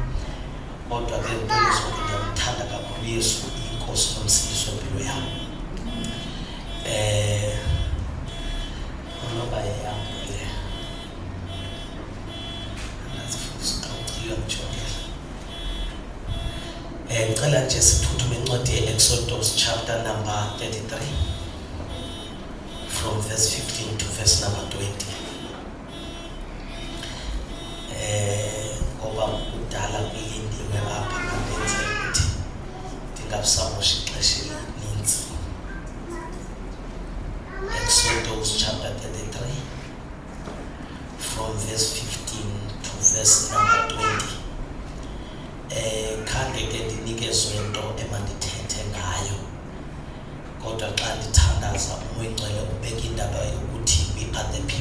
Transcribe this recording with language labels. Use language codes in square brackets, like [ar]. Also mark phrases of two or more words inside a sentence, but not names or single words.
[xh] Kodwa ke impilo zonke ndiyamthanda kakhulu Yesu, inkosi nomsindisi wempilo yam. Noba yeyambile ngicela nje sithuthume incwadi ye-Exodus [en] chapter number 33 from verse 15 to verse number 20. [xh] Ngoba udala kulindiwe apha kandenze ukuthi ndingabisamoshi ixesha elininzi. [en] Exodus chapter 33 from verse 15 to verse number 20. [xh] Khange ke ndinikezwe into emandithethe ngayo, kodwa xa ndithandaza uMoya Oyingcwele ubeka indaba yokuthi [en] we are